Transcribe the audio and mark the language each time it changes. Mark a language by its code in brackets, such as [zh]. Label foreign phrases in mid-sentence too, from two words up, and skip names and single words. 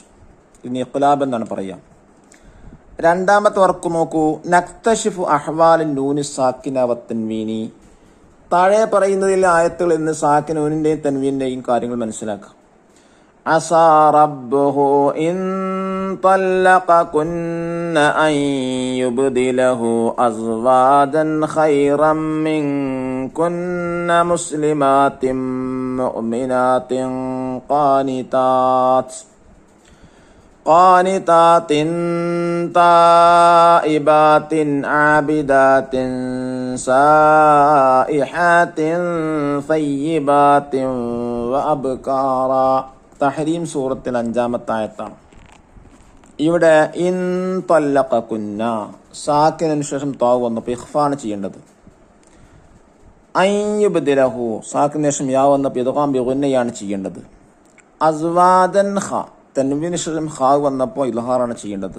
[ml] ഇനി ഇഖ്ലാബ് എന്നാണ് പറയാം. രണ്ടാമത്തെ വർക്ക് നോക്കൂ. [ar] نكتشف أحوال النون الساكنة والتنوين. [ml] താഴെ പറയുന്നതിൽ ആയത്തുകൾ എന്ന് സാക്കിന നൂനിന്റെയും തൻവീന്റെയും കാര്യങ്ങൾ മനസ്സിലാക്കാം. [ar] عسى ربه إن طلقكن أن يبدله أزواجا خيرا منكن مسلمات مؤمنات قانتات تائبات عابدات سائحات ثيبات وأبكارا. [ml] തഹരീം സൂറത്തിൽ 5-ാമത്തെ ആയത്താണ്. ഇവിടെ [ar] إن طلقكن [ml] സാക്കിനു ശേഷം താവ് വന്നപ്പോൾ ഇഖ്ഫാണ് ചെയ്യേണ്ടത്. [ar] أن يبدله [ml] സാക്കിനു ശേഷം യാ വന്നപ്പോൾ ഇദ്ഗാം ബിഗുന്നയാണ് ചെയ്യേണ്ടത്. അസ്വാദൻ ഖ തൻവീനു ശേഷം ഖാ വന്നപ്പോൾ ഇൽഹാറാണ് ചെയ്യേണ്ടത്.